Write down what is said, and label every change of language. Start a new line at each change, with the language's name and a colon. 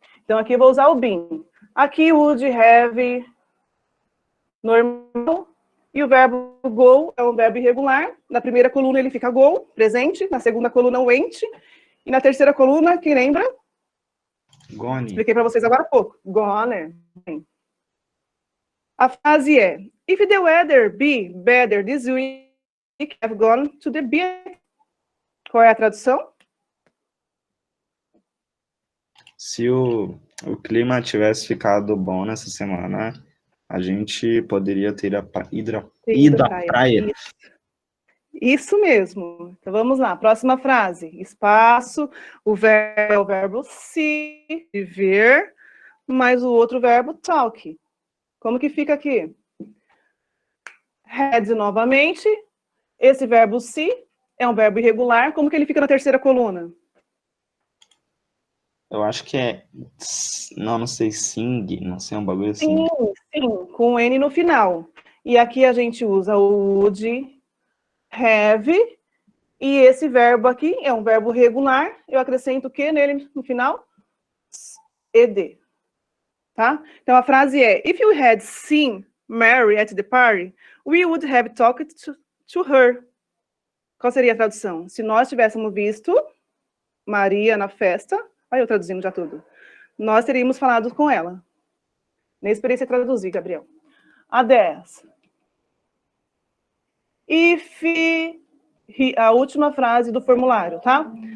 Portuguese: Então aqui eu vou usar o been. Aqui would, have, normal. E o verbo go é um verbo irregular. Na primeira coluna ele fica go, presente. Na segunda coluna, went. E na terceira coluna, quem lembra?
English: Gone.
Portuguese: Expliquei para vocês agora há pouco.
English: Gone. A frase é: If the weather be better this week, I've gone to the beach.
Portuguese: Qual é a tradução? Se o clima tivesse ficado bom nessa semana, a gente poderia ter ido à praia. Isso mesmo. Então vamos lá. Próxima frase. Espaço. O verbo é o verbo see, de ver, mais o outro verbo talk. Como que fica aqui? Had novamente. Esse verbo see é um verbo irregular. Como que ele fica na terceira coluna? Eu acho que é... Não sei, sing, não sei, um bagulho assim. Sim, com N no final. E aqui a gente usa o would, have, e esse verbo aqui é um verbo regular. Eu acrescento o que nele no final? Ed. Tá?
English: Então a frase é: If you had seen Mary at the party, we would have talked to her.
Portuguese: Qual seria a tradução? Se nós tivéssemos visto Maria na festa, olha eu traduzindo já tudo, nós teríamos falado com ela. Nem experiência traduzir, Gabriel. A 10. If, a última frase do formulário, tá?